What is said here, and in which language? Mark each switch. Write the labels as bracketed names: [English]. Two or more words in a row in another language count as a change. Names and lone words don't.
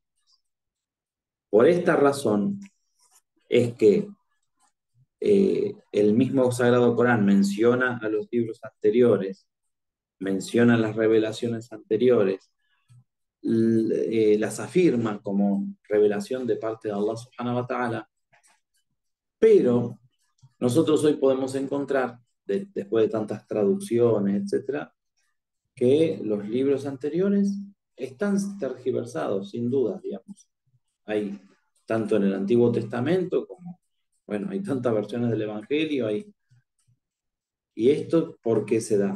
[Spanish] Por esta razón es que el mismo Sagrado Corán menciona a los libros anteriores, menciona las revelaciones anteriores, las afirma como revelación de parte de [Arabic] الله سبحانه وتعالى, [Spanish] pero nosotros hoy podemos encontrar, después de tantas traducciones, etcétera, que los libros anteriores están tergiversados, sin duda, digamos. Hay tanto en el Antiguo Testamento como, bueno, hay tantas versiones del Evangelio, ¿y esto por qué se da?